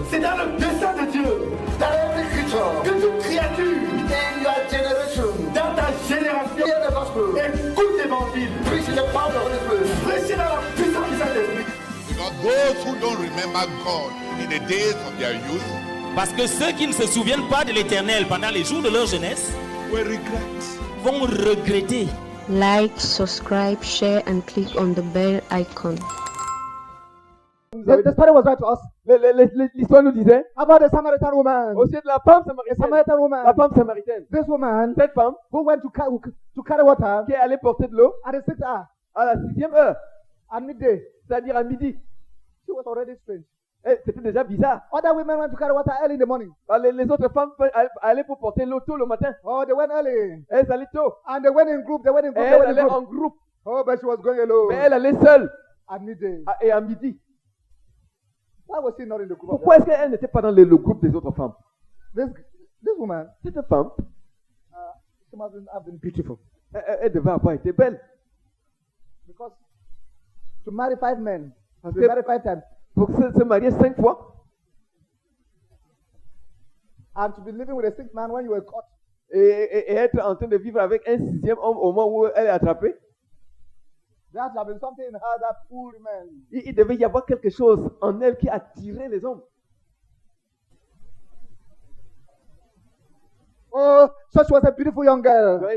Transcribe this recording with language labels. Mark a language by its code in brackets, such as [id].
[fr] C'est dans le dessein de Dieu. [en] That every creature [fr] Que toute créature [en] in your generation [fr] dans ta génération [en] hear the gospel. [fr] écoute l'évangile. [en] Preach in the power of the Holy Spirit. [fr] Prêchez dans la puissance du Saint-Esprit. [en] Because those who don't remember God in the days of their youth [fr] Parce que ceux qui ne se souviennent pas de l'Éternel pendant les jours de leur jeunesse [en] will regret. [fr] vont regretter. [en] Like, subscribe, share, and click on the bell icon. The story was right to us. [fr] L'histoire nous disait [en] about the Samaritan woman. [fr] Au sujet de la femme samaritaine. [en] Samaritan woman. [fr] La femme samaritaine. [en] This woman, [fr] cette femme, [en] who went to carry water, [fr] qui est allée porter de l'eau [en] at the 6th hour, [fr] à la 6e heure, à midday, c'est-à-dire à midi. [en] She was already strange. [fr] C'était déjà bizarre. [en] Other women went to carry water early in the morning. [fr] Les autres femmes allaient pour porter l'eau tôt le matin. [en] Oh, they went early. [fr] Elles allaient tôt. [en] And they went in group. [fr] Elles allaient en groupe. [en] Oh, but she was going alone. [fr] Mais elle allait seule. [en] At midday. [fr] Et à midi. [en] Why was she not in the group? [fr] Pourquoi est-ce qu'elle n'était pas dans le groupe des autres femmes? [en] This woman, [fr] cette femme, [en] she must have been beautiful. [fr] Elle devait avoir été belle. [en] Because to marry 5 men, to marry 5 times. [fr] Pour se marier 5 fois. [en] And to be living with a 6th man when you were caught. [fr] Et être en train de vivre avec un 6e homme au moment où elle est attrapée. [en] There had been something in her that pulled men. [fr] Il devait y avoir quelque chose en elle qui attirait les hommes. [en] Oh, such was a beautiful young girl.